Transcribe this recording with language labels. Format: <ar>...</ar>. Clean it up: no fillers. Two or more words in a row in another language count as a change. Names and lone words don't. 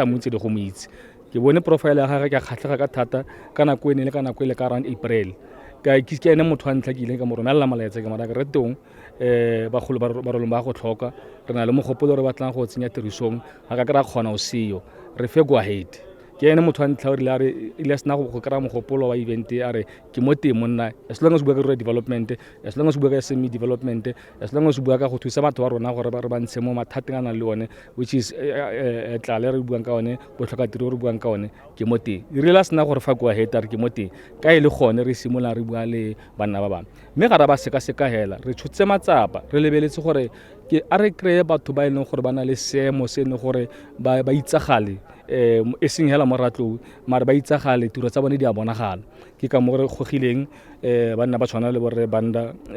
<tn>mo itse le go mo itse ke bone profile ya gagwe ke a kgatlhega ka thata ka nako ene le ka nako ile ka around April ke ene motho wa ntlha ke ile ka mo romela malaetsa ke mara ke Retong bagolo ba go tlhoka re na le mogopolo re batlang go tsenya tirisong ga ka ra kgona o seyo re fe</tn> <en>go ahead</en> <tn>ke ene motho wa ntlha o rile a re ile sena go kry-a mogopolo wa event a re ke mo teng monna</tn> <en>as long as</en> <tn>bua ka</tn> <en>rural development as long as</en> <tn>bua ka</tn> <en>SME development as long as</en> <tn>bua ka go thusa batho ba rona gore ba re ba ntshe mo mathateng a nang le one</tn> <en>which is</en> <tn>tlale re buang ka one botlhoka tiro re buang ka one ke mo teng e rile sena gore fa</tn> <en>go ahead</en> <tn>a re ke mo teng ka ile gone re simola re bua le banna ba bangwe mme ga ra ba seka hela re tshotse matsapa re lebeletse gore ke a re kreye batho ba ileng gore ba na le seemo se ne gore ba itsagale e seng hela mo Ratlou mara ba itsagale tiro tsa bone di a bonagala ke ka mo re gogileng banna ba tshwana le borre Banda</tn>